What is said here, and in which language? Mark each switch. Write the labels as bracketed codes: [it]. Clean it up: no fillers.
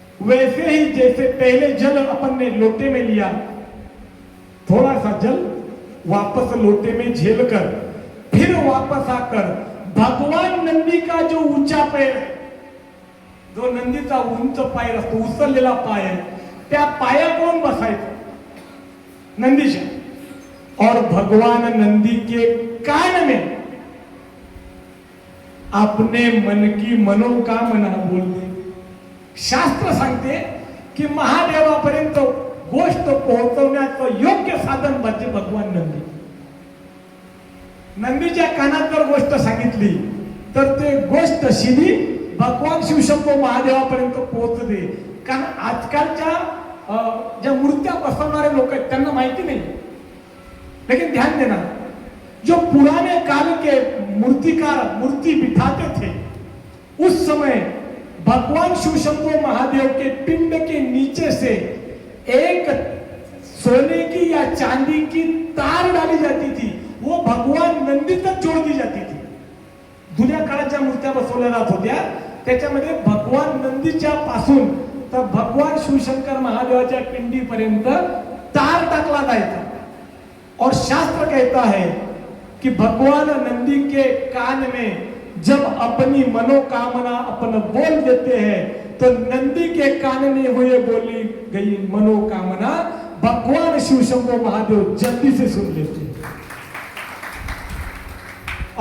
[hi] वैसे ही जैसे पहले जल अपन ने लोटे में लिया, थोड़ा सा जल वापस लोटे में झेलकर फिर वापस आकर भगवान नंदी का जो ऊंचा पैर है, [mr] जो नंदीचा उंच पाय असतो, उचललेला पाय आहे, त्या पायाकडून बसायचं नंदीच्या, [hi] और भगवान नंदी के कान में अपने मन की मनोकामना बोल दे। [mr] शास्त्र सांगते की महादेवापर्यंत गोष्ट पोहोचवण्याचं योग्य साधन म्हणजे भगवान नंदी। नंदीच्या कानात जर गोष्ट सांगितली तर ते गोष्ट शिवी भगवान शिवशंभो महादेवापर्यंत पोहोचते। कारण आजकालच्या ज्या मूर्त्या बसवणारे लोक आहेत त्यांना माहिती नाही, [hi] लेकिन ध्यान देना, जो पुराने काल के मूर्तिकार मूर्ति बिठाते थे, उस समय भगवान शिवशंभो महादेव के पिंड के नीचे से एक सोने की या चांदी की तार डाली जाती थी, वो भगवान नंदी तक जोड़ दी जाती थी। [mr] जुन्या काळाच्या मूर्त्या बसवल्या जात होत्या, त्याच्यामध्ये भगवान नंदीच्या पासून तर भगवान शिवशंकर महादेवाच्या पिंडीपर्यंत तार टाकला जायचा। [hi] और शास्त्र कहता है कि भगवान नंदी के कान में जब अपनी मनोकामना अपन बोल देते हैं तो नंदी के कान में हुए बोली गई मनोकामना भगवान शिवशंभो महादेव जल्दी से सुन लेते हैं।